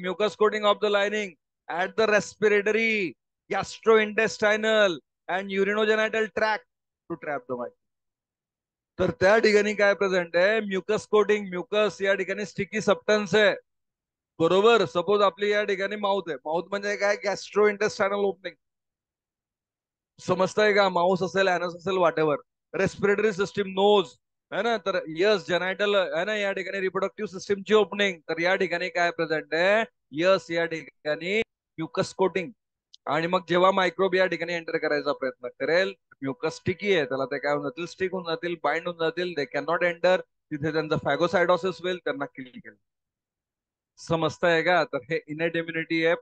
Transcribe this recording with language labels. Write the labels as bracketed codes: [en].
[en] Mucus coating of the lining at the respiratory, gastro intestinal and urinogenital track to trap the micro. [mr] तर त्या ठिकाणी काय present आहे, mucus coating. Mucus या ठिकाणी स्टिकी सबस्टन्स आहे. बरोबर, सपोज आपली या ठिकाणी माउथ आहे, माउथ म्हणजे काय, गॅस्ट्रो इंटेस्टायनल ओपनिंग. समजताय का, माउस असेल, ऍनस असेल, वाटेवर. रेस्पिरेटरी सिस्टीम, नोज [hi] है ना, [mr] तर यस जेनायटल है ना, या ठिकाणी रिप्रोडक्टिव्ह सिस्टीमची ओपनिंग. तर या ठिकाणी काय प्रेझेंट आहे, यस या ठिकाणी म्युकस कोटिंग. आणि मग जेव्हा मायक्रोब या ठिकाणी एंटर करायचा प्रयत्न करेल, म्युकस स्टिकी आहे, त्याला ते काय होऊन जातील, स्टिक होऊन जातील, बाइंड होऊन जातील, [en] They can not enter. [mr] तिथे त्यांचा फॅगोसायडोसिस होईल, त्यांना किल केलं. समजताय का, तर हे इनेट इम्युनिटी आहे.